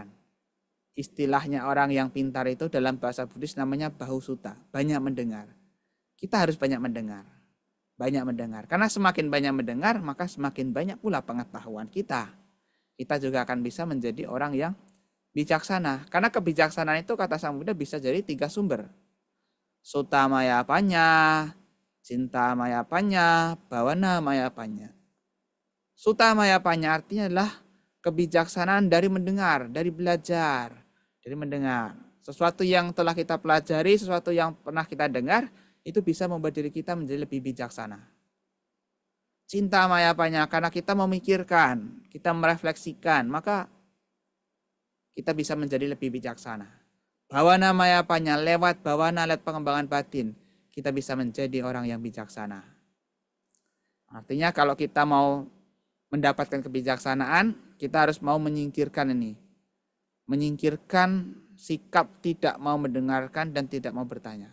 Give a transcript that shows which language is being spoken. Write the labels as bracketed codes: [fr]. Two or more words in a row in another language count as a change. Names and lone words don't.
[id] Istilahnya orang yang pintar itu dalam bahasa Buddhis namanya bahusuta, banyak mendengar. Kita harus banyak mendengar. Banyak mendengar. Karena semakin banyak mendengar, maka semakin banyak pula pengetahuan kita. Kita juga akan bisa menjadi orang yang bijaksana. Karena kebijaksanaan itu kata Sang Buddha bisa jadi 3 sumber. [pi] Sutta maya panya, cinta maya panya, bhavana maya panya. Sutta maya panya [id] artinya adalah kebijaksanaan dari mendengar, dari belajar, dari mendengar. Sesuatu yang telah kita pelajari, sesuatu yang pernah kita dengar, itu bisa membuat diri kita menjadi lebih bijaksana. [pi] Cinta maya panya, [id] karena kita memikirkan, kita merefleksikan, maka kita bisa menjadi lebih bijaksana. [pi] Bhavana maya panya, [id] lewat bhavana, lewat pengembangan batin, kita bisa menjadi orang yang bijaksana. Artinya kalau kita mau mendapatkan kebijaksanaan, kita harus mau menyingkirkan ini. Menyingkirkan sikap tidak mau mendengarkan dan tidak mau bertanya.